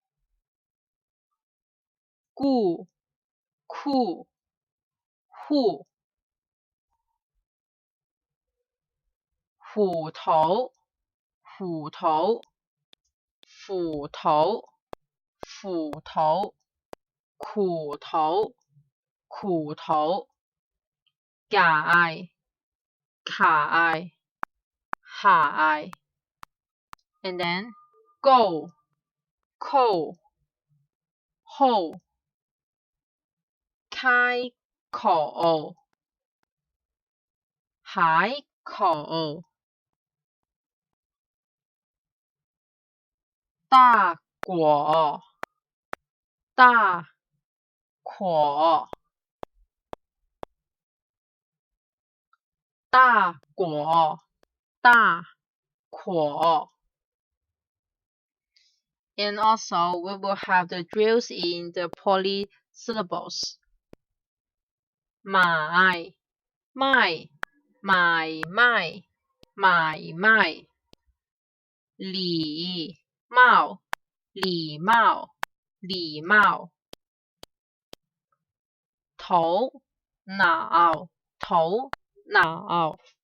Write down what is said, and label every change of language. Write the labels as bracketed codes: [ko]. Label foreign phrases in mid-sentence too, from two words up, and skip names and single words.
[yue] 顧 酷 户 虎頭 斧頭 斧頭 斧頭 苦頭 苦頭解 解 海 [en] and then go [yue] 扣 後開口 海口 大果 大果大果 大果 [en] And also we will have the drills in the polysyllables. [yue] 買 賣 買賣 買賣 禮貌 禮貌 禮貌 頭腦 頭腦